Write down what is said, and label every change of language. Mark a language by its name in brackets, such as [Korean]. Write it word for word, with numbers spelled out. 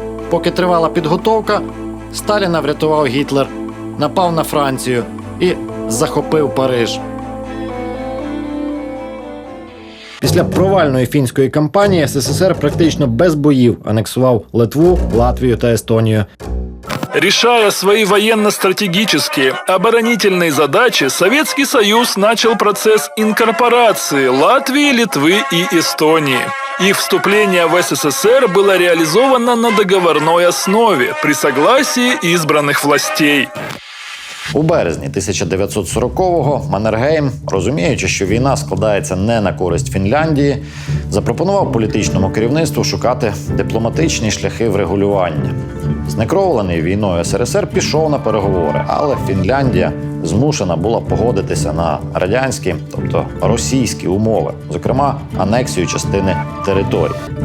[Ukrainian] Поки тривала підготовка, Сталіна врятував Гітлер, напав на Францію і захопив Париж. Після провальної фінської кампанії ес ес ес ер практично без боїв анексував Литву, Латвію та Естонію. [Russian] Решая свои военно-стратегические, оборонительные задачи, Советский Союз начал процесс инкорпорации Латвии, Литвы и Эстонии. Их вступление в СССР было реализовано на договорной основе при согласии избранных властей. [Ukrainian] У березні тисяча дев'ятсот сорокового Маннергейм, розуміючи, що війна складається не на користь Фінляндії, запропонував політичному керівництву шукати дипломатичні шляхи врегулювання. Знекровлений війною ес ес ес ер пішов на переговори, але Фінляндія змушена була погодитися на радянські, тобто російські умови, зокрема анексію частини території.